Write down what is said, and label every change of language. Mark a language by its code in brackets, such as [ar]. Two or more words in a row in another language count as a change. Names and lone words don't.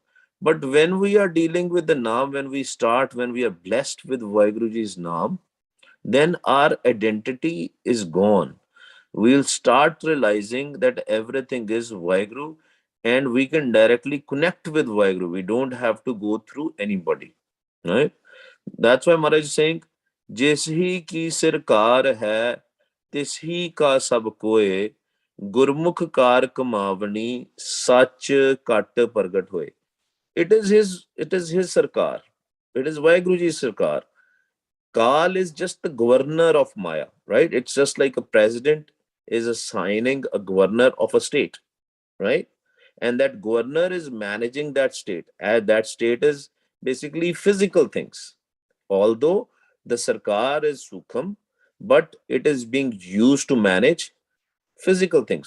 [en] But when we are dealing with the Naam, when we are blessed with Vaiguruji's Naam, then our identity is gone. We'll start realizing that everything is Vaiguru and we can directly connect with Vaiguru. We don't have to go through anybody. Right? That's why Maharaj is saying, [pa] ਜਿਸ ਹੀ ਕੀ ਸਰਕਾਰ ਹੈ ਤਿਸ ਹੀ ਕਾ ਸਭੁ ਕੋਇ ਗੁਰਮੁਖਿ ਕਾਰ ਕਮਾਵਣੀ ਸਚੁ ਘਟਿ ਪਰਗਟੁ ਹੋਇ. [en] It is his sarkar. It is Vaiguruji's sarkar. Kal is just the governor of Maya, right? It's just like a president is assigning a governor of a state, right? And that governor is managing that state. And that state is basically physical things. Although the Sarkar is Sukham, but it is being used to manage physical things.